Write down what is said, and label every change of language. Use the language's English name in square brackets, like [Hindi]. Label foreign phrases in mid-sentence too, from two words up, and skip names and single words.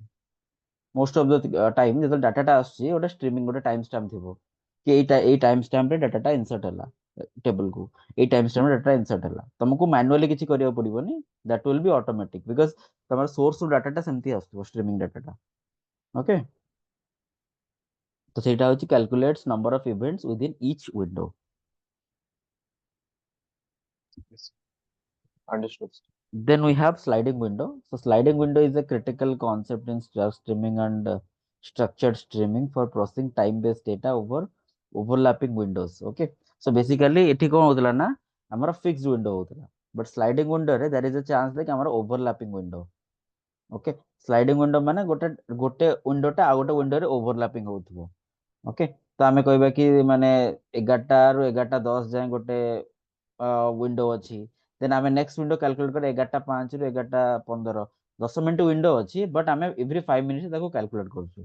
[English] most of the time [Odia] ଯେତେବେଳେ ଡାଟାଟା ଆସୁଛି ଗୋଟେ ଷ୍ଟ୍ରିମିଂ, ଗୋଟେ [English] time stamp [Odia] ଥିବ କି ଏଇ [English] time stamp data insert [Odia] ହେଲା ଟେବଲକୁ, ଏଇ [English] time stamp data insert [Odia] ହେଲା। ତମକୁ ମ୍ୟାନୁଆଲି କିଛି କରିବାକୁ ପଡିବନି, [English] that will be automatic, because [Odia] ତମର [English] source data [Odia] ସେମିତି ଆସୁଥିବ [English] streaming data. [Odia] ଓକେ। ତ ସେଇଟା ହଉଛି [English] calculates number of events within each window. Yes, understood sir। Then we have sliding window. So sliding window is a critical concept in streaming and structured streaming for processing time-based data over overlapping windows. Okay. So basically [Odia] ଏଠି କଣ ହଉଥିଲା ନା, ଆମର [English] fixed window ହଉଥିଲା, but sliding window ରେ there is a chance like ଆମର overlapping window. Okay. Sliding window [Odia] ମାନେ ଗୋଟେ ଗୋଟେ window ଟା ଆଉ ଗୋଟେ window ରେ overlapping ହଉଥିବ। ଓକେ। ତ ଆମେ କହିବା କି ମାନେ 11ଟା ରୁ 11ଟା 10 ଯାଏ ଗୋଟେ ୱିଣ୍ଡୋ ଅଛି। ଦେନ୍ ଆମେ [English] next window calculate [Odia] କରିବା 11ଟା 5 ରୁ 11ଟା 15, 10 [English] minute window [Odia] ଅଛି, ବଟ୍ ଆମେ [English] every 5 minute [Odia] ତାକୁ କ୍ୟାଲକୁଲେଟ କରୁଛୁ।